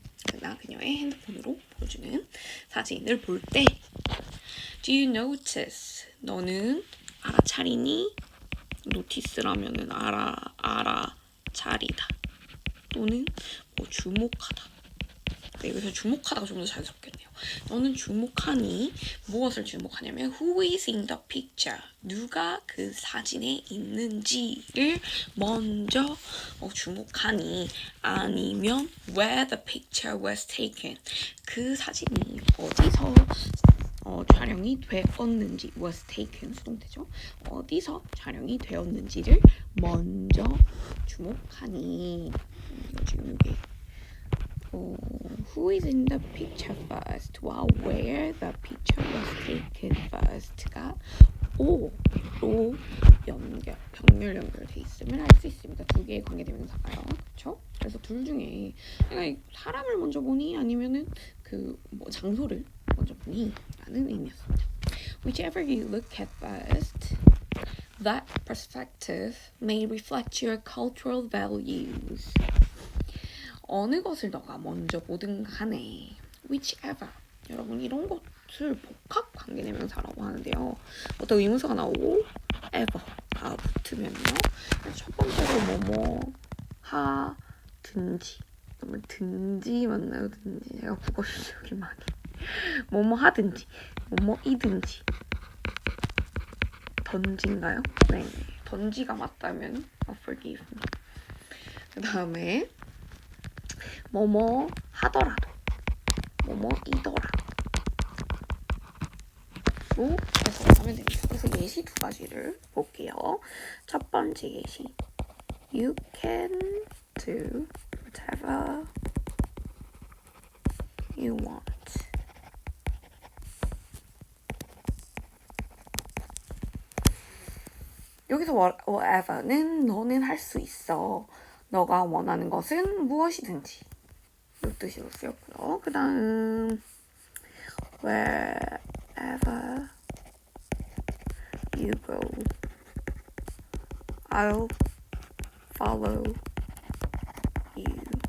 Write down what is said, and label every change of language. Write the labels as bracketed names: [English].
[Korean] 그나 그녀의 핸드폰으로 보여주는 사진을 볼 때 [English] Do you notice? [Korean] 너는 알아차리니? 노티스라면은 알아차리다 또는 주목하다. 여기서 주목하다가 좀 더 자연스럽겠네요. 너는 주목하니? 무엇을 주목하냐면 [English] Who is in the picture? [Korean] 누가 그 사진에 있는지를 먼저 주목하니? [English] 아니면 Where the picture was taken? [Korean] 그 사진이 어디서 촬영이 되었는지 was taken 수동태죠. 어디서 촬영이 되었는지를 먼저 주목하니? 지금 이게 [English] who is in the picture first? where the picture was taken first [Korean] 가 o로 병렬 연결돼 있음을 알 수 있습니다. 두 개의 관계대명사가요. 그렇죠? 그래서 둘 중에 그러니까 사람을 먼저 보니 아니면은 장소를 먼저 보니 라는 의미였습니다. [English] Whichever you look at first, that perspective may reflect your cultural values. [Korean] 어느 것을 너가 먼저 보든 간에 whichever 여러분 이런 것을 복합 관계대명사라고 하는데요. 어떤 의문사가 나오고 ever가 붙으면요. 첫 번째로 뭐뭐 하든지 그러면 든지 맞나요? 든지 제가 국어 실력이 많이 뭐뭐 하든지 뭐뭐이든지 던지인가요? 네, 던지가 맞다면 [English] forgive me. [Korean] 그 다음에 뭐뭐 하더라도 뭐뭐이더라도 해석하면 됩니다. 그래서 예시 두 가지를 볼게요. 첫 번째 예시 [English] You can do whatever you want. [Korean] 여기서 whatever는 너는 할 수 있어. 너가 원하는 것은 무엇이든지 이 뜻으로 쓰였고요. 그 다음 [English] wherever you go, I'll follow you.